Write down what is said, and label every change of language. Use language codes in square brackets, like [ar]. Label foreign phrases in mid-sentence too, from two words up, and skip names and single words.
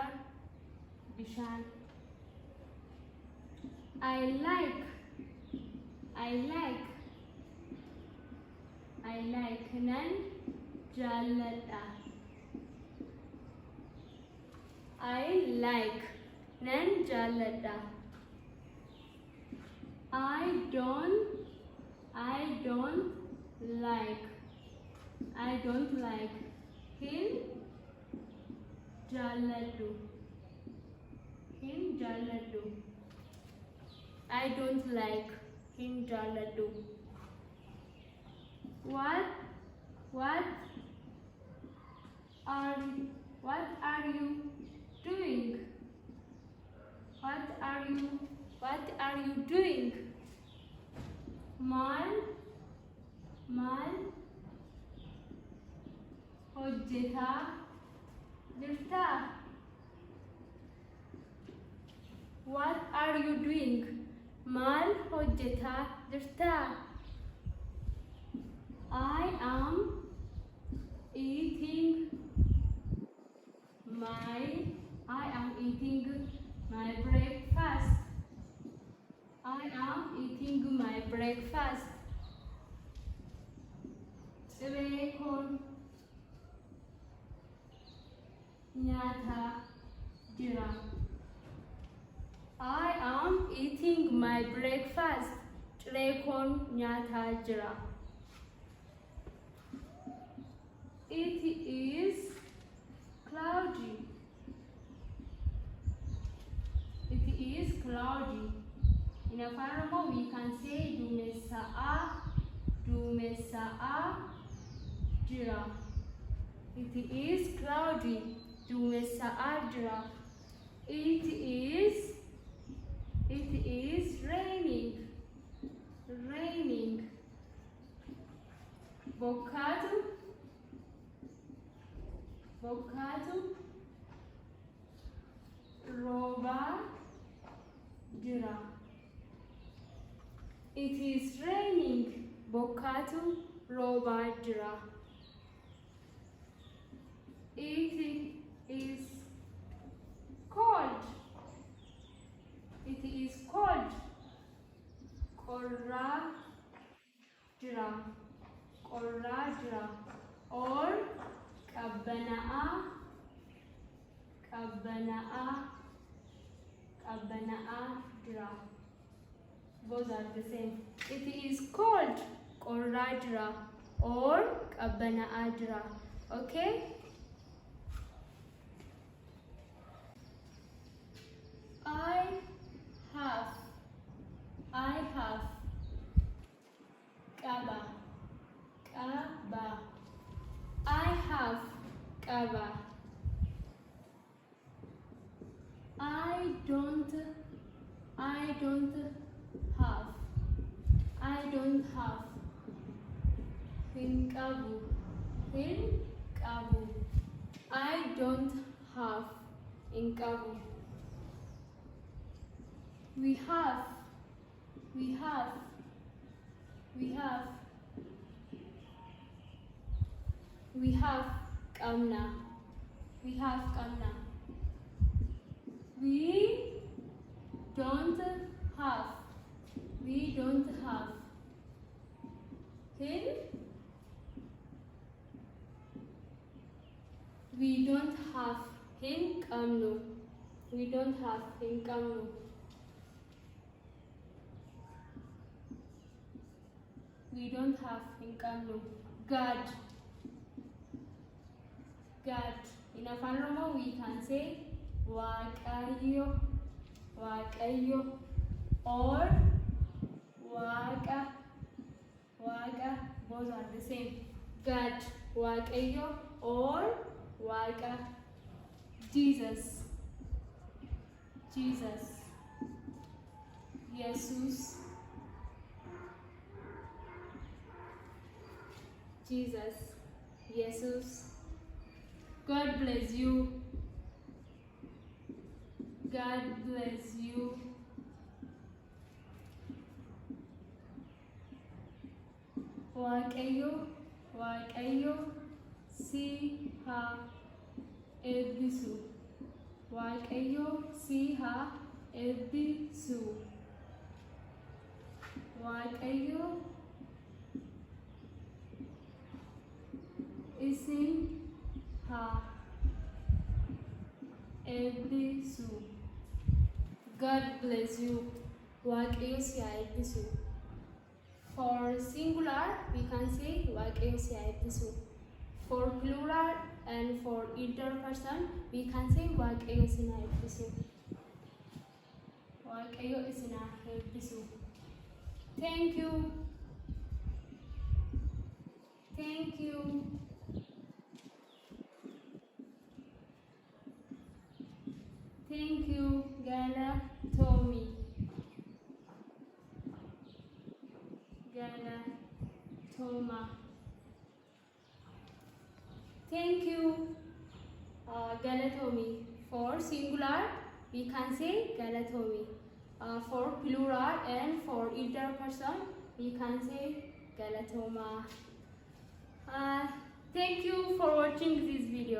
[om] Bishaan. [en] I like [om] nan jaalladha. [en] I like [om] nan jaalladha. [en] I don't like [om] hin jaalladhu. [en] I don't like [om] hin jaalladhu. [en] What are you doing? What are you doing? [om] Maal hojjetaa jirta? [en] What are you doing? [om] Maal hojjetaa jirta? [en] I am eating my breakfast. [om] Ciree kun nyaata jira. [en] I am eating my breakfast. [om] Ciree kun nyaata jira. [en] It is cloudy. In Afaan Oromo we can say [om] duumessa'a duumessaa'aa jira. [en] It is cloudy. [om] Duumessaa'aa jira. [en] It is raining. Raining. [om] Bokkaatu roobaa jira. [en] It is raining. [om] Bokkaatu roobaa jira. [en] It is cold. It is cold. [om] Qorraa jira. Qorraa jira. Or qabbanaa'aa jira. [en] Both are the same. It is cold. [om] Qorraa jira. Or qabbanaa'aa jira. [en] Okay? I have qaba. I have qaba. I don't have [om] hin qabu. [en] I don't have [om] hin qabu. [en] We have qabna. We don't have hin. We don't have [om] hin qabnu. [en] We don't have [om] hin qabnu. [en] We don't have [om] hin qabnu. [en] God. In Afaan Oromo we can say Waaqayyo, or Waaqa. Both are the same. God, Waaqayyo, or Waaqa. Jesus. Jesus. God bless you. [om] Waaqayyo si haa eebbisu. Waaqayyo si haa eebbisu. Waaqayyo isin haa eebbisu. [en] God bless you. [om] Waaqayyo si haa eebbisu. [en] For singular, we can say [om] Waaqayyo si haa eebbisu. [en] For plural and for interperson, we can say [om] Waaqayyo isin haa eebbisu. Waaqayyo isin haa eebbisu. [en] Thank you. [om] Galatomi. Galatoma. [en] Thank you. Galatomi. For singular, we can say Galatomi. For plural and for interperson, we can say Galatoma. Thank you for watching this video.